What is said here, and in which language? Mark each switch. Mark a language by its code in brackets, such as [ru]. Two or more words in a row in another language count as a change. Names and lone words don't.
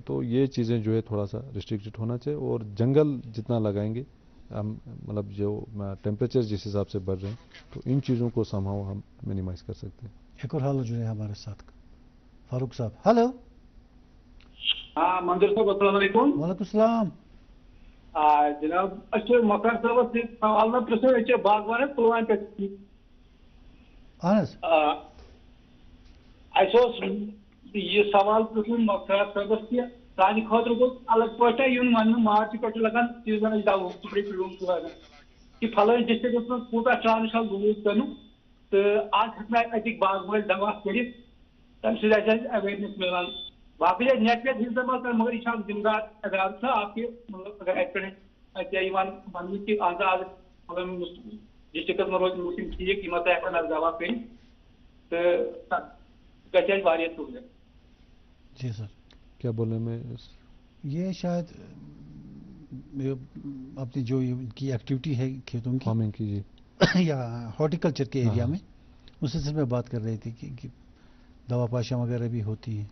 [ur] تو یہ چیزیں جو ہے تھوڑا سا ریسٹرکٹڈ ہونا چاہیے, اور جنگل جتنا لگائیں گے ہم, مطلب جو ٹیمپریچر جس حساب سے بڑھ رہے ہیں, تو ان چیزوں کو سمہاؤ ہم منیمائز کر سکتے ہیں. ایک اور حال جو ہے ہمارے ساتھ فاروق صاحب. ہلو. ہاں منظور صاحب [ar] السلام علیکم. وعلیکم السلام. [ks] جناب اچھا مکار صاحب سوال نہ پرسو اچھا باغوان پلوام پہ اہن حظ یہ سوال پرسن مکار صاحبس کہ سانہ خاطر گوٚژھ الگ پٲٹھۍ یُن وننہٕ مارچہِ پٮ۪ٹھ لگان سیٖزنٕچ دوا لگان کہ فلٲنۍ ڈسٹرکس منٛز کوٗتاہ ٹرانسفر روٗد کرنُک تہٕ آز ہٮ۪کنا اتِکۍ باغ وٲلۍ دوا کٔرِتھ, تمہِ سۭتۍ آسہِ اَسہِ اویرنیس مِلان. باقٕے جایہِ نیٹ ویٹ ہِنٛز استعمال کران مگر یہ چھُ اکھ ذمہٕ دار ادارٕ چھُ اکھ کہ مطلب اگر اتہِ پٮ۪ٹھ اتہِ یِوان وننہٕ کہ آز مطلب ڈسٹرکس منٛز روزِ موسم ٹھیٖک یِم ہسا ہٮ۪کن اَتھ دوا کٔرِتھ تہٕ گژھِ اَسہِ واریاہ سہوٗلیت. [ur] جی سر. کیا بولنے میں یہ شاید اپنی جو ان کی ایکٹیویٹی ہے کھیتوں کی فارمنگ کی, جی, یا ہارٹیکلچر کے ایریا میں, اس سلسلے میں بات کر رہی تھی کہ دوا پاشیاں وغیرہ بھی ہوتی ہیں.